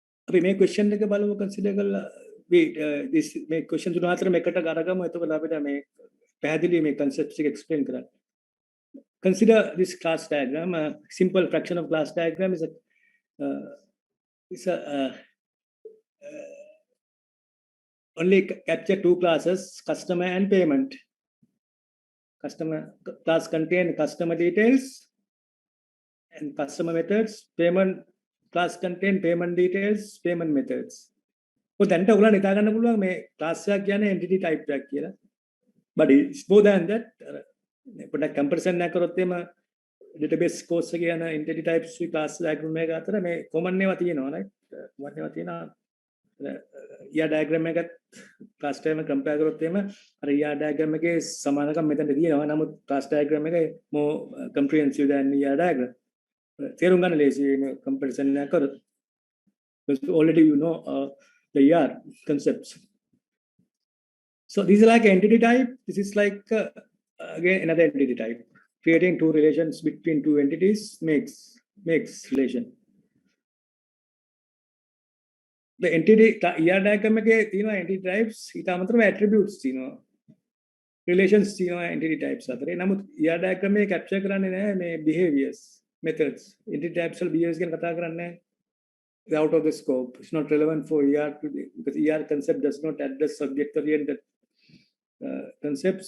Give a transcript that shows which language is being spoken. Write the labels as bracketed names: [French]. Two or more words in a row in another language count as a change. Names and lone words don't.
[Sinhala] අපි මේ question එක බලමු consider කරලා this මේ question තුන අතර මේකට අරගමු එතකොට අපිට මේ පැහැදිලි මේ concepts එක explain කරන්න. [English] Consider this class diagram. A simple fraction of class diagram is only capture two classes, customer and payment. Customer class contain customer details and customer methods. Payment class contain payment details, payment methods. [Sinhala] So දැන්ට ඔයගොල්ලන් හිතා ගන්න පුළුවන් මේ class එකක් කියන්නේ [English] entity type [Sinhala] එකක් කියලා. [English] But it's more than that. [Sinhala] පොඩ්ඩක් comparison එකක් කරොත් එම [English] database course [Sinhala] එකේ යන [English] entity types class diagram [Sinhala] එක අතර මේ common ඒවා තියෙනවා right? common ඒවා තියෙනවා. [English] ER diagram [Sinhala] එකත් [English] class diagram compare [Sinhala] කරොත් එම අර [English] ER diagram [Sinhala] එකේ සමානකම් මෙතනට තියෙනවා. [English] නමුත් class diagram එක more comprehensive than ER diagram. [Sinhala] තේරුම් ගන්න ලේසි මේ comparison එක කරොත්. [English] Because already you know the ER concepts. So these are like entity type. This is like again another entity type. Creating two relations between two entities makes relation. The entity ER diagram [Sinhala] එකේ තියෙනවා [English] entity types [Sinhala] ඊට අමතරව [English] attributes තියෙනවා. Relations තියෙනවා entity types [Sinhala] අතරේ. නමුත් [English] ER diagram එකේ capture [Sinhala] කරන්නේ නැහැ මේ [English] behaviors, methods. Entity types [Sinhala] වල behaviors ගැන කතා කරන්නේ නැහැ. [English] Out of the scope. It's not relevant for ER today because ER concept does not address subject-oriented concepts.